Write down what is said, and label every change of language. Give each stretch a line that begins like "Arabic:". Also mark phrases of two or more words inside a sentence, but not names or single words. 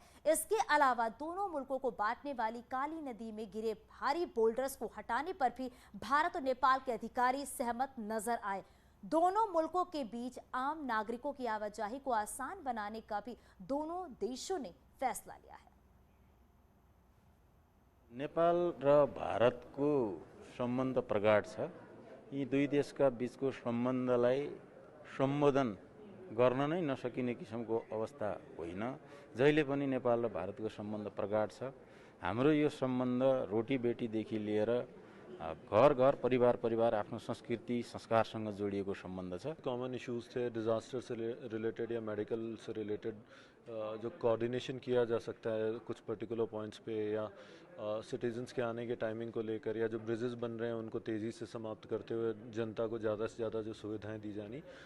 Hindi: इसके अलावा दोनों मुल्कों को बांटने वाली काली नदी में गिरे भारी बोल्डर्स को हटाने पर भी भारत और नेपाल के अधिकारी सहमत नजर आए। दोनों मुल्कों के बीच आम नागरिकों की आवाजाही को आसान बनाने का भी दोनों देशों ने फैसला लिया है।
Nepali: नेपाल र भारतको सम्बन्ध प्रगाढ छ। यी दुई देशका बीचको सम्बन्धलाई सम्बोधन गर्न नै नसकिने किसिमको अवस्था होइन। जहिले पनि नेपाल र भारतको सम्बन्ध प्रगाढ छ। हाम्रो यो सम्बन्ध रोटी बेटीदेखि लिएर घर घर परिवार परिवार आफ्नो संस्कृति संस्कारसँग जोडिएको सम्बन्ध छ।
English: common issues
Hindi: थे, डिजास्टर से रिलेटेड या मेडिकल से रिलेटेड जो कोऑर्डिनेशन किया जा सकता है कुछ
English: particular points
Hindi: पे, या सिटीजन्स के आने के टाइमिंग को लेकर, या जो ब्रिजेस बन रहे हैं उनको तेज़ी से समाप्त करते हुए जनता को ज़्यादा से ज़्यादा जो सुविधाएं दी जानी।